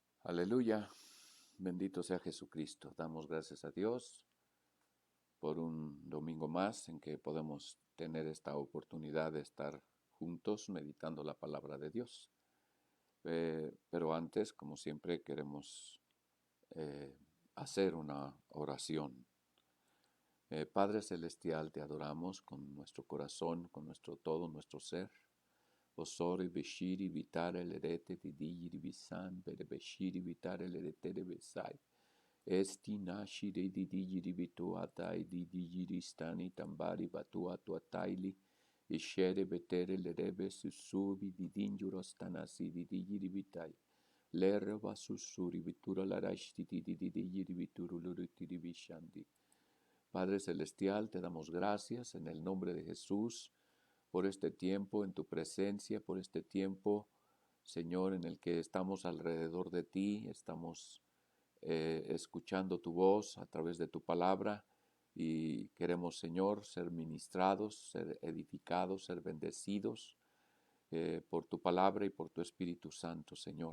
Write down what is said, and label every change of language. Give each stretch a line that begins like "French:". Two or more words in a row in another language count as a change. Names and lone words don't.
Spanish: Aleluya, bendito sea Jesucristo. Damos gracias a Dios por un domingo más en que podemos tener esta oportunidad de estar juntos meditando la palabra de Dios. Pero antes, como siempre, queremos hacer una oración. Padre Celestial, te adoramos con nuestro corazón, con nuestro todo, nuestro ser. Osori beshiri vitare lerete di digiri bisan bere beshiri vitare lerete de besai. Esti nashi de di digiri bitu atai di digiri stani tambari batu atu ataili. Ishere betere lerebe susubi di dinjuro stanasi di digiri bitai. Lerva susuri bitura larashti di digiri bituru luruti di bishandi. Padre Celestial, te damos gracias en el nombre de Jesús por este tiempo en tu presencia, por este tiempo, Señor, en el que estamos alrededor de ti, estamos escuchando tu voz a través de tu palabra y queremos, Señor, ser ministrados, ser edificados, ser bendecidos por tu palabra y por tu Espíritu Santo, Señor.